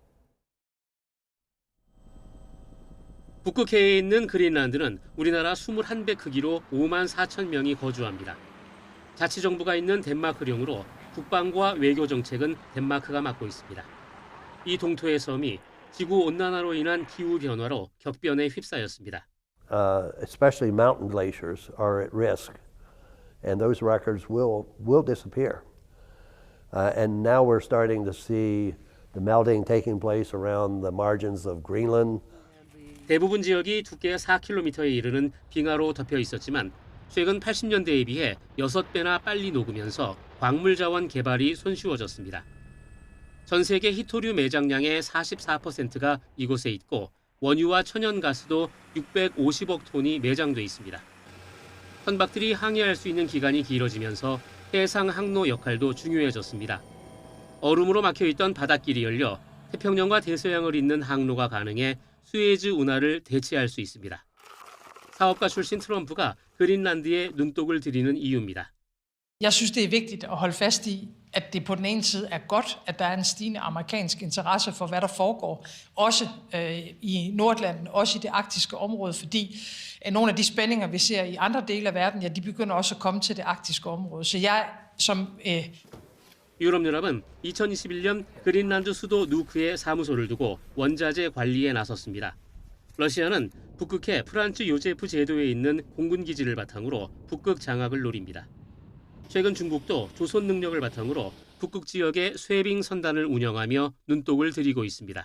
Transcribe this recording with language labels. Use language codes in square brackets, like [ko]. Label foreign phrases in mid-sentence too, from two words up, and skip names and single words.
[ko] 북극해에 있는 그린란드는 우리나라 21배 크기로 5만 4천 명이 거주합니다. 자치정부가 있는 덴마크령으로 국방과 외교 정책은 덴마크가 맡고 있습니다. 이 동토의 섬이 지구온난화로 인한 기후변화로 격변에 휩싸였습니다. [en] Especially mountain glaciers are at risk, and those records will disappear. And now we're starting to see the melting taking place around the margins of Greenland. [ko] 대부분 지역이 두께 4km에 이르는 빙하로 덮여 있었지만 최근 80년대에 비해 6배나 빨리 녹으면서 광물 자원 개발이 손쉬워졌습니다. 전 세계 히토류 매장량의 44%가 이곳에 있고 원유와 천연가스도 650억 톤이 매장돼 있습니다. 선박들이 항해할 수 있는 기간이 길어지면서 해상 항로 역할도 중요해졌습니다. 얼음으로 막혀있던 바닷길이 열려 태평양과 대서양을 잇는 항로가 가능해 수에즈 운하를 대체할 수 있습니다. 사업가 출신 트럼프가 그린란드에 눈독을 들이는 이유입니다. [da] Jeg synes, det er vigtigt at holde fast i, at det på den ene side er godt, at der er en stigende amerikansk interesse for, hvad der foregår, også i Nordatlanten, også i det arktiske område, fordi nogle af de spændinger, vi ser i andre dele af verden, ja, de begynder også at komme til det arktiske område. Så jeg som [ko] 유럽연합은 2021년 그린란드 수도 누크에 사무소를 두고 원자재 관리에 나섰습니다. 러시아는 북극해 프란츠 요제프 제도에 있는 공군기지를 바탕으로 북극 장악을 노립니다. 최근 중국도 조선 능력을 바탕으로 북극 지역에 쇠빙 선단을 운영하며 눈독을 들이고 있습니다.